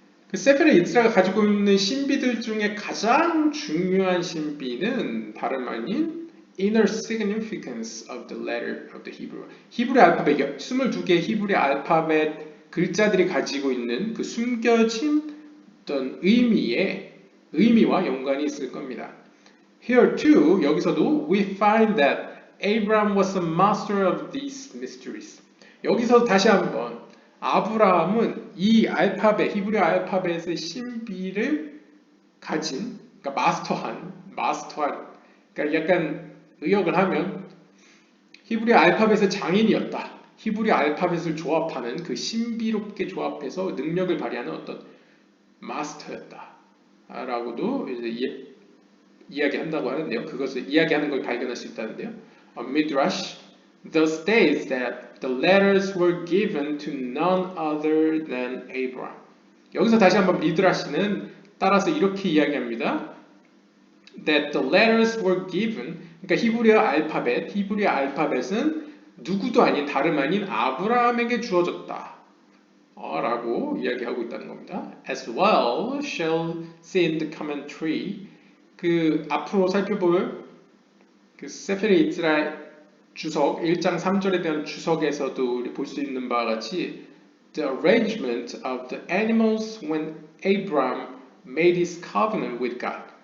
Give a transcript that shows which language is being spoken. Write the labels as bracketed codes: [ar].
[ko] 그 세페르 예츠라가 가지고 있는 신비들 중에 가장 중요한 신비는 다름 아닌 [en] inner significance of the letter of the Hebrew. [ko] 히브리 알파벳, 22개의 히브리 알파벳 글자들이 가지고 있는 그 숨겨진 어떤 의미와 연관이 있을 겁니다. [en] Here too, [ko] 여기서도 [en] we find that Abraham was a master of these mysteries. [ko] 여기서 다시 한번 아브라함은 이 히브리 알파벳의 신비를 가진, 그러니까 마스터한, 그러니까 약간 의역을 하면 히브리 알파벳의 장인이었다. 히브리 알파벳을 조합하는 그 신비롭게 조합해서 능력을 발휘하는 어떤 마스터였다. 라고도 이제 이야기한다고 하는데요. 그것을 이야기하는 걸 발견할 수 있다는데요. [en] Midrash thus states that the letters were given to none other than Abraham. [ko] 여기서 다시 한번 미드라시는 따라서 이렇게 이야기합니다. [en] That the letters were given, [ko] 그러니까 히브리 알파벳은 누구도 아닌 다름 아닌 아브라함에게 주어졌다. 라고 이야기하고 있다는 겁니다. [en] As well shall see in the commentary. [ko] 그 앞으로 살펴볼 그 세페르 이스라엘 주석 1장 3절에 대한 주석에서도 우리 볼 수 있는 바와 같이 [en] the arrangement of the animals when Abraham made his covenant with God.